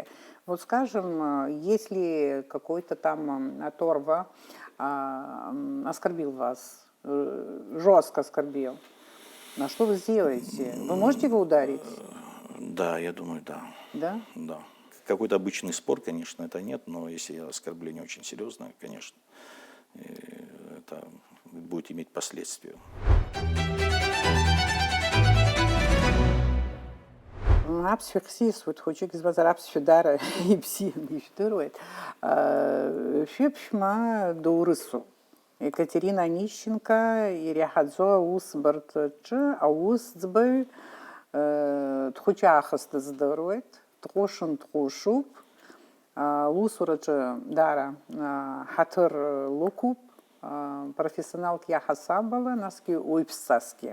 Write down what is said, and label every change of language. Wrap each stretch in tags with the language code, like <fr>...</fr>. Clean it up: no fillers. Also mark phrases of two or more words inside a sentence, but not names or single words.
<ru>Вот скажем, если какой-то там оторва оскорбил вас, жестко оскорбил, на что вы сделаете? Вы можете его ударить? Да, я думаю, да. Да? Да. какой-то обычный спор, конечно, это нет, но если оскорбление очень серьезное, конечно, это будет иметь последствия.</ru> <ab>Аԥсшәа хсисуеит, хәыҷык избазар аԥсшәа даара ибзианы ижәдыруеит. Шәыԥшәма доурысуп. Екатерина Онищенко иреиҳаӡоу аусбарҭаҿы аусӡбаҩ дхәыҷаахыс дыздыруеит, дҟәышын дҟәышуп, аусураҿы даара ҳаҭыр лықәуп, профессионалк иаҳасабала, насгьы уаҩԥсасгьы.</ab>